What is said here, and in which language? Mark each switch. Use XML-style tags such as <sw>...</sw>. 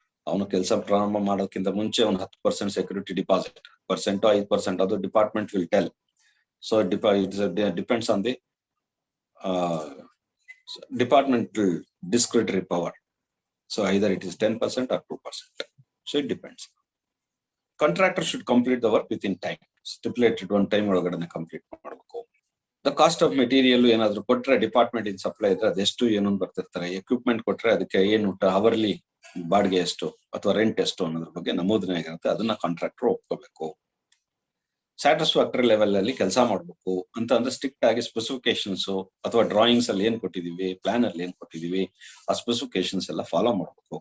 <kn>ಅವನು ಕೆಲಸ ಪ್ರಾರಂಭ ಮಾಡೋಕ್ಕಿಂತ ಮುಂಚೆ ಒಂದು 10% ಸೆಕ್ಯೂರಿಟಿ ಡಿಪಾಸಿಟ್, 5% ಅದು</kn> <en>Department will tell. So depends on the departmental discretionary power. So either it is 10% or 2%. So it depends. Contractor should complete the work within time. Stipulated one time</en> <kn>ಒಳಗಡೆ complete ಮಾಡಬೇಕು.</kn> <en>the cost of material</en> <kn>ಏನಾದ್ರು ಕೊಟ್ರೆ department in supply ಇದ್ರೆ ಅದೆಷ್ಟು ಏನು ಬರ್ತಿರ್ತಾರೆ. Equipment ಕೊಟ್ರೆ ಅದಕ್ಕೆ ಏನು ಅವರ್ಲಿ ಬಾಡಿಗೆ ಎಷ್ಟು ಅಥವಾ ರೆಂಟ್ ಎಷ್ಟು ಅನ್ನೋದ್ರ ಬಗ್ಗೆ ನಮೂದನೆ ಆಗಿರುತ್ತೆ. ಅದನ್ನ ಕಾಂಟ್ರಾಕ್ಟರ್ ಒಪ್ಕೋಬೇಕು. ಸ್ಯಾಟಿಸ್ಫ್ಯಾಕ್ಟರಿ ಲೆವೆಲ್ ಅಲ್ಲಿ ಕೆಲಸ ಮಾಡ್ಬೇಕು ಅಂತ ಅಂದ್ರೆ ಸ್ಟ್ರಿಕ್ಟ್ ಆಗಿ ಸ್ಪೆಸಿಫಿಕೇಶನ್ಸ್ ಅಥವಾ ಡ್ರಾಯಿಂಗ್ಸ್ ಅಲ್ಲಿ ಏನ್ ಕೊಟ್ಟಿದೀವಿ, ಪ್ಲಾನ್ ಅಲ್ಲಿ ಏನ್ ಕೊಟ್ಟಿದೀವಿ, ಆ ಸ್ಪೆಸಿಫಿಕೇಶನ್ಸ್ ಎಲ್ಲ ಫಾಲೋ ಮಾಡ್ಬೇಕು.</kn>